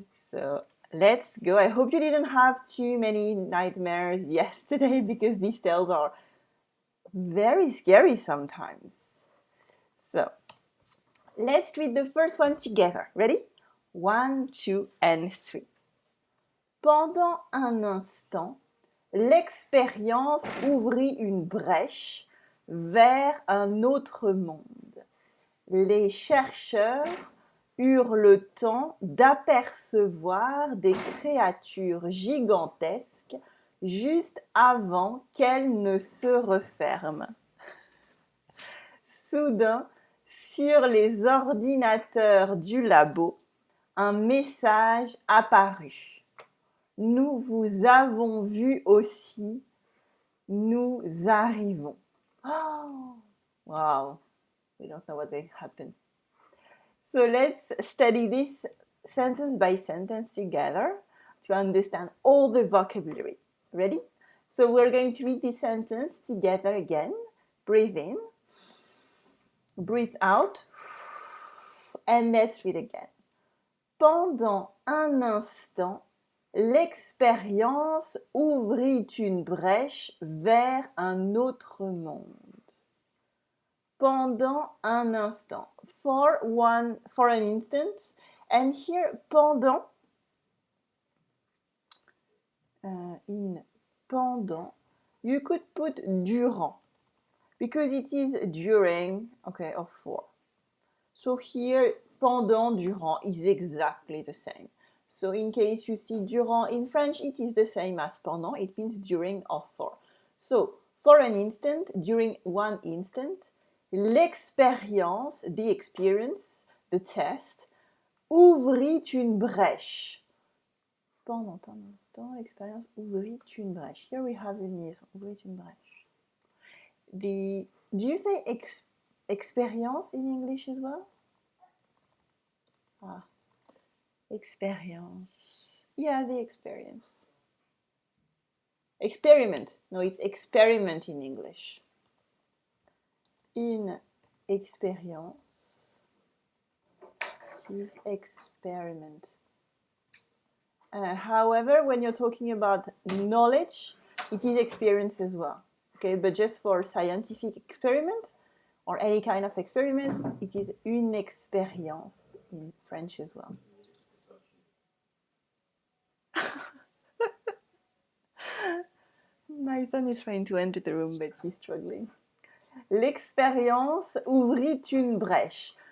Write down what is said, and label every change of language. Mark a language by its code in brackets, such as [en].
[en] So let's go. I hope you didn't have too many nightmares yesterday because these tales are very scary sometimes. So let's read the first one together. Ready? 1, 2, and 3. [fr] Pendant un instant, l'expérience ouvrit une brèche vers un autre monde. Les chercheurs eurent le temps d'apercevoir des créatures gigantesques juste avant qu'elles ne se referment. Soudain, sur les ordinateurs du labo, un message apparut. Nous vous avons vu aussi, nous arrivons. [en] Oh, wow, we don't know what's going to happen. So let's study this sentence by sentence together to understand all the vocabulary. Ready? So we're going to read this sentence together again. Breathe in, breathe out, and let's read again. [fr] Pendant un instant, l'expérience ouvrit une brèche vers un autre monde. Pendant un instant. [en] For an instant. And here, pendant, in pendant, you could put durant, because it is during, okay, or for. So here, pendant, durant is exactly the same. So in case you see durant in French, it is the same as pendant. It means during or for. So for an instant, during one instant, l'expérience, the experience, the test, [fr] ouvrit une brèche. Pendant un instant, l'expérience ouvrit une brèche. [en] Here we have [fr] une liaison, ouvrit une brèche. [en] Do you say expérience in English as well? Ah. Experience. Yeah, the experience. Experiment. No, it's experiment in English. [fr] Une expérience. [en] It is experiment. However, when you're talking about knowledge, it is experience as well. Okay, but just for scientific experiment or any kind of experiment, it is une expérience in French as well. My son is trying to enter the room, but he's struggling. [fr] L'expérience ouvrit une brèche.